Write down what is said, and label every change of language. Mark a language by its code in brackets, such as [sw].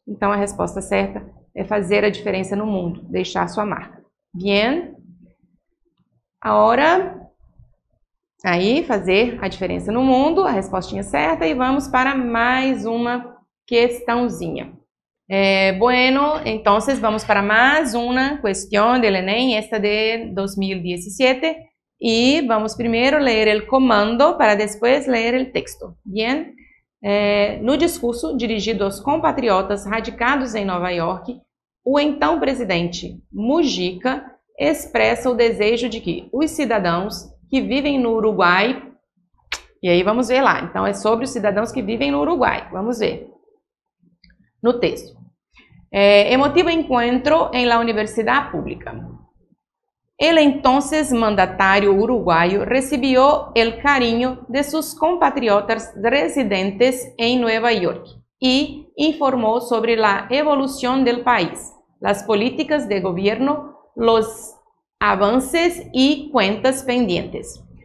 [pt] Então, a resposta certa é fazer a diferença no mundo, deixar sua marca. Bien? Agora, aí, fazer a diferença no mundo, a respostinha certa, e vamos para mais uma questãozinha. [es] Bueno, entonces vamos para más una cuestión del ENEM, esta de 2017, y vamos primero a leer el comando para después leer el texto. Bien? [pt] No discurso dirigido aos compatriotas radicados em Nova York, o então presidente Mujica expressa o desejo de que os cidadãos que vivem no Uruguai, e aí vamos ver lá, então é sobre os cidadãos que vivem no Uruguai, vamos ver no texto. [es] Emotivo encuentro en la Universidad Pública. El entonces mandatario uruguayo recibió el cariño de sus compatriotas residentes en Nueva York y informó sobre la evolución del país, las políticas de gobierno, los avances y cuentas pendientes.